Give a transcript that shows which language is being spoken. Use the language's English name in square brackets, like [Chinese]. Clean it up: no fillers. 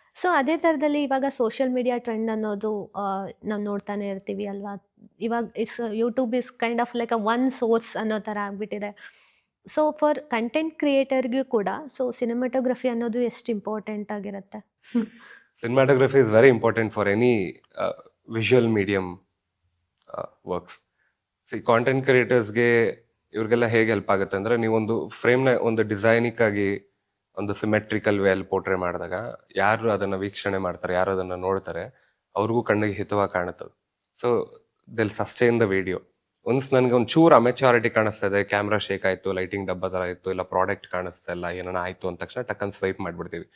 [Kannada] So ಅದೇ ಥರದಲ್ಲಿ ಇವಾಗ ಸೋಷಿಯಲ್ ಮೀಡಿಯಾ ಟ್ರೆಂಡ್ ಅನ್ನೋದು ನಾವು ನೋಡ್ತಾನೆ ಇರ್ತೀವಿ ಅಲ್ವಾ. ಇವಾಗ YouTube [English] is kind of like a one source [Kannada] ಅನ್ನೋ ಥರ ಆಗ್ಬಿಟ್ಟಿದೆ. ಸೊ ಫಾರ್ ಕಂಟೆಂಟ್ ಕ್ರಿಯೇಟರ್ಗೂ ಕೂಡ ಸೊ ಸಿನಿಮಾಟೋಗ್ರಫಿ ಅನ್ನೋದು ಎಷ್ಟು ಇಂಪಾರ್ಟೆಂಟ್ ಆಗಿರುತ್ತೆ? [English] Cinematography is very important for any visual medium works. [Kannada] C content ಕ್ರಿಯೇಟರ್ಸ್ಗೆ ಇವ್ರಿಗೆಲ್ಲ ಹೇಗೆ ಹೆಲ್ಪ್ ಆಗುತ್ತೆ ಅಂದ್ರೆ, ನೀವೊಂದು ಫ್ರೇಮ್ನ ಒಂದು ಡಿಸೈನಿಕ್ ಆಗಿ ಒಂದು ಸಿಮೆಟ್ರಿಕಲ್ ವೇ ಅಲ್ಲಿ ಪೋರ್ಟ್ರೇ ಮಾಡಿದಾಗ ಯಾರು ಅದನ್ನ ವೀಕ್ಷಣೆ ಮಾಡ್ತಾರೆ, ಯಾರು ಅದನ್ನ ನೋಡ್ತಾರೆ, ಅವ್ರಿಗೂ ಕಣ್ಣಿಗೆ ಹಿತವಾಗಿ ಕಾಣುತ್ತದೆ. [English] So they'll sustain the video. [Kannada] Once ನನಗೆ ಒಂದು ಚೂರು ಅಮೆಚ್ಯೂರಿಟಿ ಕಾಣಿಸ್ತಾ ಇದೆ, ಕ್ಯಾಮ್ರಾ ಶೇಕ್ ಆಯ್ತು, ಲೈಟಿಂಗ್ ಡಬ್ಬ ಥರ ಆಯ್ತು, ಇಲ್ಲ ಪ್ರಾಡಕ್ಟ್ ಕಾಣಿಸ್ತಾ ಇಲ್ಲ, ಏನಾನ ಆಯ್ತು ಅಂದ ತಕ್ಷಣ ಟಕ್ಕನ್ ಸ್ವೈಪ್ ಮಾಡ್ಬಿಡ್ತೀವಿ.